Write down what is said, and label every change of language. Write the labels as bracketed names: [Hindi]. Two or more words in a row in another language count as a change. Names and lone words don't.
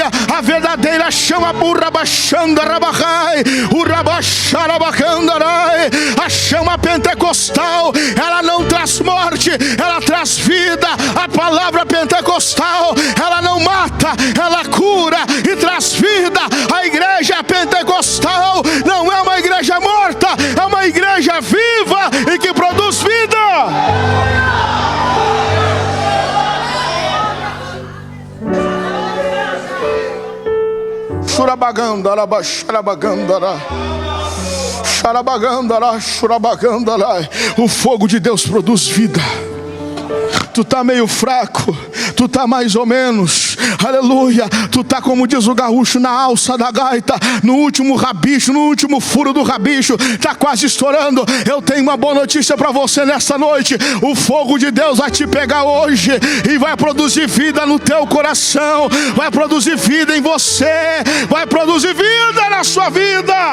[Portuguese] A verdadeira chama a chama pentecostal, ela não traz morte, ela traz vida. A palavra pentecostal, ela não mata, ela cura e traz vida. A igreja pentecostal não é uma igreja morta, é uma igreja viva e que produz vida. Churabagandara, xarabagandara, xarabagandara, churabagandara. O fogo de Deus produz vida. Tu está meio fraco, tu está mais ou menos, aleluia. Tu está, como diz o gaúcho, na alça da gaita, no último rabicho, no último furo do rabicho, está quase estourando. Eu tenho uma boa notícia para você nessa noite. O fogo de Deus vai te pegar hoje e vai produzir vida no teu coração, vai produzir vida em você, vai produzir vida na sua vida.